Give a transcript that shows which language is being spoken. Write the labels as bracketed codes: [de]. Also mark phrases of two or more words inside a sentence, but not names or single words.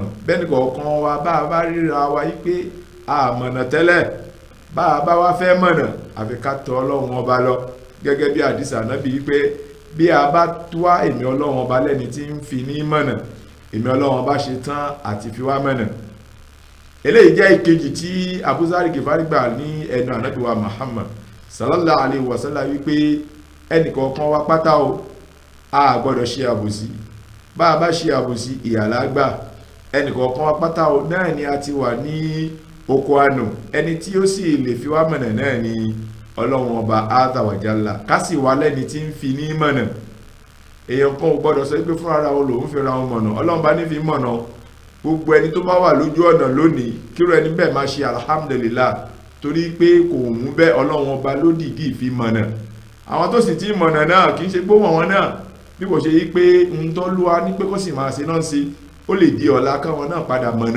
[yo] Bẹ́ẹ̀ni kọ̀ọ̀kan wa bá a bá ríra wa yí pé a mọ̀nà tẹ́lẹ̀, bá a bá wá fẹ́ mọ̀nà, àfi ká tọ̀ Ọlọ́run ọba lọ. Gẹ́gẹ́ bí àdìsí Ànábì yí pé bí a bá wá èmi Ọlọ́run ọba lẹ́ni tí ń fi ní mọ̀nà, èmi Ọlọ́run ọba ṣe tán àti fi wá mọ̀nà. Eléyìí jẹ́ ìkejì tí Abu Zari Gifari gbà ní ẹnu Ànábì wa Muhammad [ar] صلى الله عليه وسلم [yo] wípé ẹnìkọ̀ọ̀kan wa pátá o, a gbọ́dọ̀ ṣe àbòsí. Bá a bá ṣe àbòsí ìyàlá gbà. Ẹnìkọ̀ọ̀kan wa pátá o náà ni a ti wà ní oko àánú, ẹni tí ó sì lè fi wá mọ̀nà náà ni Ọlọ́run ọba [ar] عز وجل, [yo] ká sì wá lẹ́ni tí ń fi ní mọ̀nà. Èèyàn kan ò gbọ́dọ̀ sọ pé fún ara wọn lòun fi ra wọn mọ̀nà, Ọlọ́run bá ní fi mọ̀nà. Gbogbo ẹni tó bá wà lójú ọ̀nà lónìí, kíró ẹni bẹ́ẹ̀ máa ṣe alhamdulillah, torí pé kò mú bẹ́ẹ̀, Ọlọ́run ọba ló dìídì fi mọ̀nà. Àwọn tó sì ti mọ̀nà náà kì í ṣe gbóhùn wọn náà, bí kò ṣe yí pé ń tọ́ lúwa ní pé kó sì máa ṣe náà sí, ó lè di ọ̀la káwọn náà padà mọ̀nà.